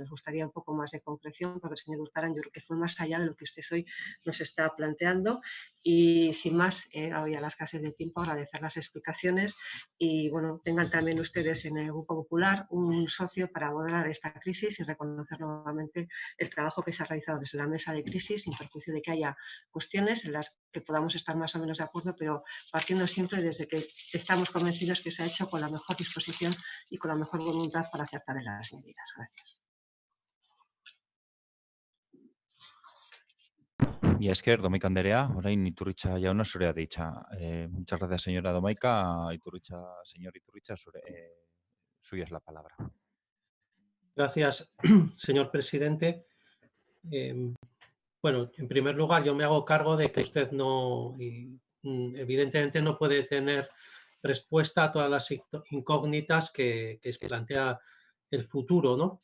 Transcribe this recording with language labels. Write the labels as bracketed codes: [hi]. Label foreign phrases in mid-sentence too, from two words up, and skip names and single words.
[es] Nos gustaría un poco más de concreción, porque el señor Urtaran yo creo que fue más allá de lo que usted hoy nos está planteando Y sin más, dado ya la escasez de tiempo, agradecer las explicaciones y bueno, tengan también ustedes en el Grupo Popular un socio para abordar esta crisis y reconocer nuevamente el trabajo que se ha realizado desde la mesa de crisis, sin perjuicio de que haya cuestiones en las que podamos estar más o menos de acuerdo, pero partiendo siempre desde que estamos convencidos que se ha hecho con la mejor disposición y con la mejor voluntad para acertar en las medidas. Gracias. [eu] Y esker, Domaika Anderea, orain Iturritza jauna zurea deitza. [es] Muchas gracias, señora Domaika. Señor Iturritza, suya es la palabra. Gracias, señor presidente. Bueno, en primer lugar, yo me hago cargo de que usted evidentemente no puede tener respuesta a todas las incógnitas que plantea el futuro, ¿no?